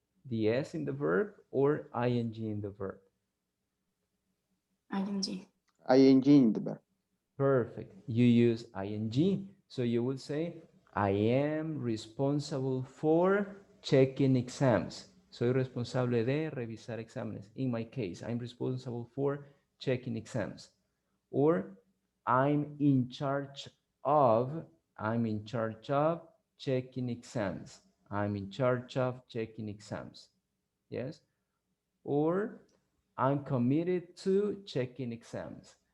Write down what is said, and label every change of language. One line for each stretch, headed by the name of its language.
English: The S in the verb or ing in the verb? ing. ing in the verb. Perfect. You use ing. So you would say, I am responsible for checking exams.
Spanish: Soy responsable de revisar exámenes.
English: In my case, I'm responsible for checking exams. Or I'm in charge of, I'm in charge of checking exams. I'm in charge of checking exams. Yes? Or I'm committed to checking exams.